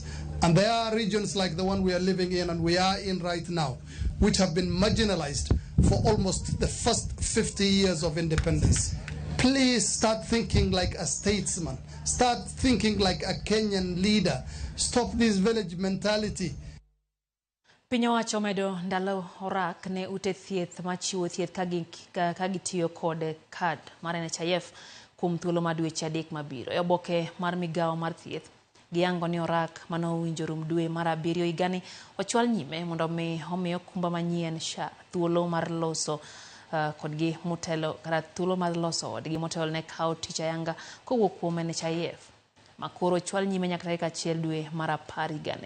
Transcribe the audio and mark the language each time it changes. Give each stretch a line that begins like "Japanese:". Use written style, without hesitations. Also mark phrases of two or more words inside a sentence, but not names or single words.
English: And there are regions like the one we are living in and we are in right now, which have been marginalized for almost the first 50 years of independence. Please start thinking like a statesman. Start thinking like a Kenyan leader. Stop this village mentality.
Luo (Kenya and Tanzania): Piny owacho medo ndalo orak ne ute thieth machiwo thieth ka gitiyo kod kad mar NHIF kuom thuolo mar dweche 3 mabiro. E oboke mar migawo mar thieth giyango ni orak mano winjo rum dwe mar 7 higani ochwal nyime mondo omi okumba manyien SHA thuolo mar loso kodgi motelo kata thuolo mar loso odgi motelo ne kawo tich ayanga kowuok kuom NHIF makoro chwal nyime nyaka tarik 1 dwe mar 10 higani.